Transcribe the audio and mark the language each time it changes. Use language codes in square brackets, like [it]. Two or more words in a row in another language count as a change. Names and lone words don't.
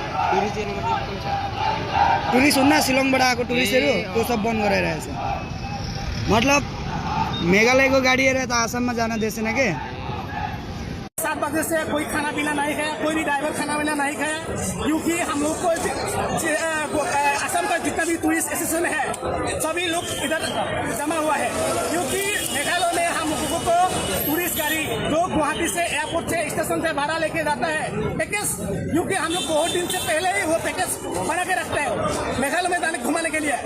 [ne] टुरिस्ट हुन्न शिलङबाट आएको टुरिस्टहरू त्यो सब बन्द गराइरहेछ। मतलब मेघालयको गाडी हेरेर त आसाममा जान दिएन के। [hi] 7 बजे से कोई खाना पीना नहीं खाया, कोई भी ड्राइवर खाना पीना नहीं खाया, क्योंकि हम लोग को असम का जितना भी [en] tourist association [hi] है सभी लोग इधर जमा हुआ है। क्योंकि मेघालय में हम लोगों को टूरिस्ट गाड़ी जो गुवाहाटी से एयरपोर्ट से स्टेशन से भाड़ा लेके जाता है पैकेज, क्योंकि हम लोग बहुत दिन से पहले ही वो पैकेज बना के रखते हैं मेघालय में जाने घुमाने के लिए।